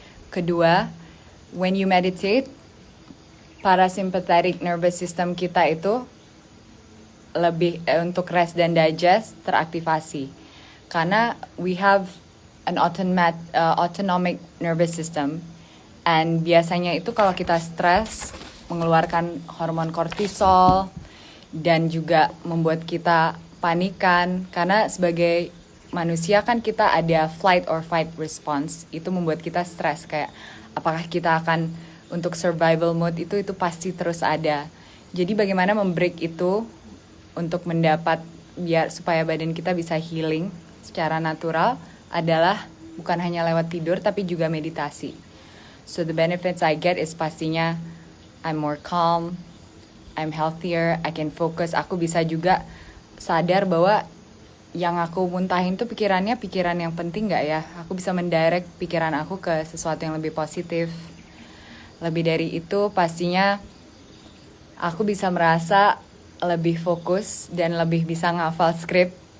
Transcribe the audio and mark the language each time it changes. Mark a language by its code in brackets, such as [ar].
[en] Kedua, when you meditate, parasympathetic nervous system [id] kita itu lebih untuk [en] rest dan digest [id] teraktivasi. Karena [en] we have an autonomic nervous system. [id] And biasanya itu kalau kita stres, mengeluarkan hormon kortisol dan juga membuat kita panikan karena sebagai manusia kan kita ada [en] flight or fight response, [id] itu membuat kita stres kayak apakah kita akan untuk survival mode itu pasti terus ada. Jadi bagaimana membreak itu untuk mendapat biar supaya badan kita bisa healing secara natural adalah bukan hanya lewat tidur tapi juga meditasi. [en] So the benefits I get is [id] pastinya [en] I'm more calm, I'm healthier, I can focus. [id] Aku bisa juga sadar bahwa yang aku muntahin tuh pikirannya pikiran yang penting gak ya? Aku bisa mendirect pikiran aku ke sesuatu yang lebih positif. Lebih dari itu pastinya aku bisa merasa lebih fokus dan lebih bisa ngafal skrip.